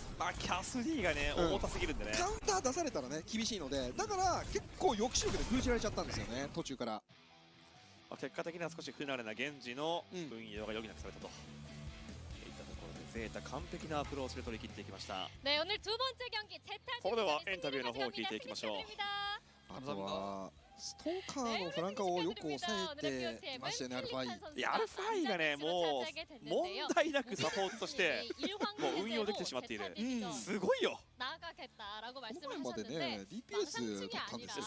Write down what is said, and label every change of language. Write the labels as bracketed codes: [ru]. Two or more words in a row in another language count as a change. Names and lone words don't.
[ja] まあキャス D がね、重たすぎるんでね。カウンター出されたらね厳しいので、だから結構抑止力で封じられちゃったんですよね、途中から。結果的には少し不慣れな現時の運用が余儀なくされたと。いったところでゼータ完璧なアプローチで取り切っていきました。 [ko] 네 오늘 두 번째 경기 제타 [ja] それではインタビューの方を聞いていきましょう。あとはストーカーのフランカーをよく抑えていましたよね、アルファイ。いやアルファイがね、もう問題なくサポートとしてもう運用できてしまっている。すごいよ。今回までね DPS だったんですよ。